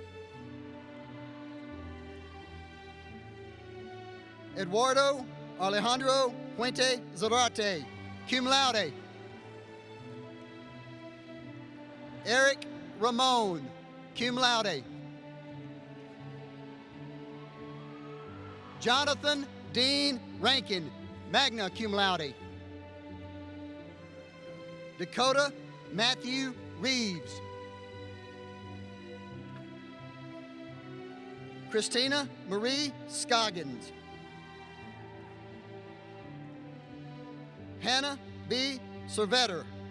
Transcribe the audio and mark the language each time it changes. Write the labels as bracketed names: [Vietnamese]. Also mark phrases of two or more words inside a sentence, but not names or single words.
[English] Eduardo Alejandro Puente Zarate, [Latin] cum laude. [English] Eric Ramon, [Latin] cum laude. [English] Jonathan Dean Rankin, [Latin] magna cum laude. [English] Dakota Matthew Reeves. Christina Marie Scoggins. Hannah B. Cervetter.